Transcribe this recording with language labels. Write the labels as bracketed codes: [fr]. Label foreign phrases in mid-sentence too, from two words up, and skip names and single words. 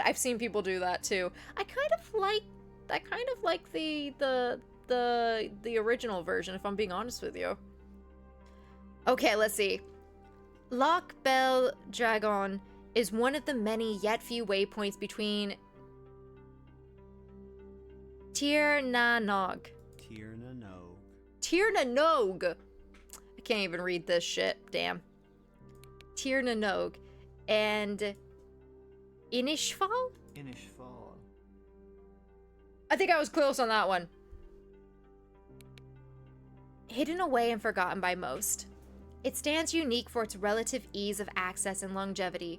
[en] I've seen people do that too. I kind of like the original version, if I'm being honest with you. Okay, let's see. Loch Bel Dragon is one of the many yet few waypoints between Tir na Nog. Tir na Nog. I can't even read this shit. Damn. Tir na Nog and Inishfal? Inishfal. I think I was close on that one. Hidden away and forgotten by most, it stands unique for its relative ease of access and longevity.